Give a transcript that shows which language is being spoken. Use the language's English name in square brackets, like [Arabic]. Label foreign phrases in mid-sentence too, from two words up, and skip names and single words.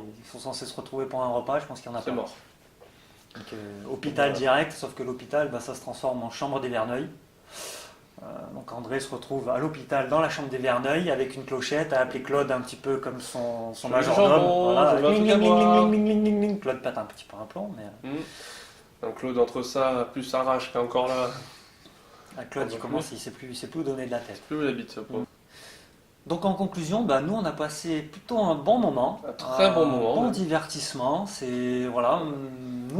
[French] Ils sont censés se retrouver pour un repas, je pense qu'il n'y en a C'est pas. mort. Donc, hôpital Voilà. direct, sauf que l'hôpital, ça se transforme en chambre des Verneuil. Donc André se retrouve à l'hôpital dans la chambre des Verneuil avec une clochette à appeler Claude un petit peu comme son Je veux majordome. du jambon, Voilà. je veux un Ling, truc à ling, ling, boire. ling, ling, ling, ling. Claude pète un petit peu un plomb, mais Donc Claude, entre ça, plus Arrache qui est encore là, Claude On il va commence, il sait plus où donner de la tête. plus où il habite ce pauvre. Donc en conclusion, nous on a passé plutôt un bon moment, Un très bon moment, bon même. divertissement. C'est voilà, nous,